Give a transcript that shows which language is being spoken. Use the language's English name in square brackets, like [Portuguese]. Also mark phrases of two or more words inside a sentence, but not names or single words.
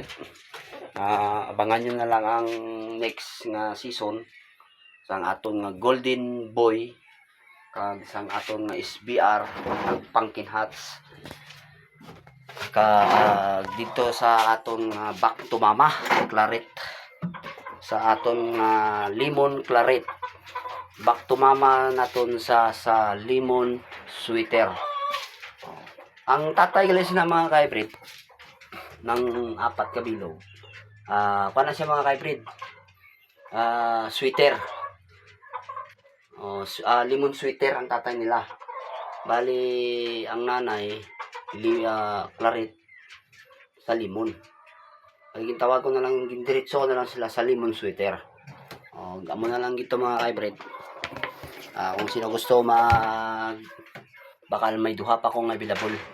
[Filipino] Abangan nyo na lang [Hiligaynon] ang next nga season sang aton nga Golden Boy kag sang aton nga SBR kag Pumpkin Hats dito sa aton Back to Mama Claret, sa aton Lemon Claret. Back to Mama naton sa Lemon Sweeter. Ang tatay guys na mga ka-hybrid ng 4 kabilog. Paano siya mga ka-hybrid? Sweeter. Lemon sweeter ang tatay nila. Bali ang nanay claret sa limon. Ay gintawag ko na lang diretso na lang sila sa lemon sweeter. Gamo na lang gito mga ka-hybrid. Kung sino gusto bakal may duha pa kong available.